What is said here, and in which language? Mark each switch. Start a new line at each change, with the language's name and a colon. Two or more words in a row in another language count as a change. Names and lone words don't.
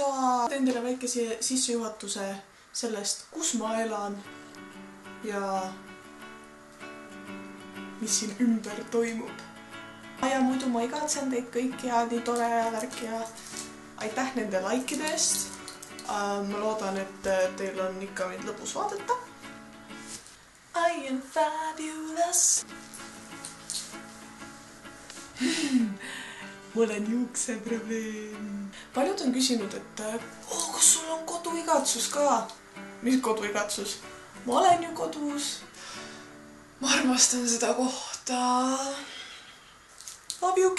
Estonian: Teen teile väikese sissejuhatuse sellest, kus ma elan ja mis siin ümber toimub. Ja muidu ma igatsen teid kõiki ja nii tore ja värk ja aitäh nende likeide eest. Ma loodan, et teil on ikka mind lõbus vaadata.
English: I am fabulous.
Estonian: Mul on juukseprobleem. Paljud on küsinud, et kas sul on koduigatsus ka? Mis koduigatsus? Ma olen ju kodus. Ma armastan seda kohta.
English: Love UK!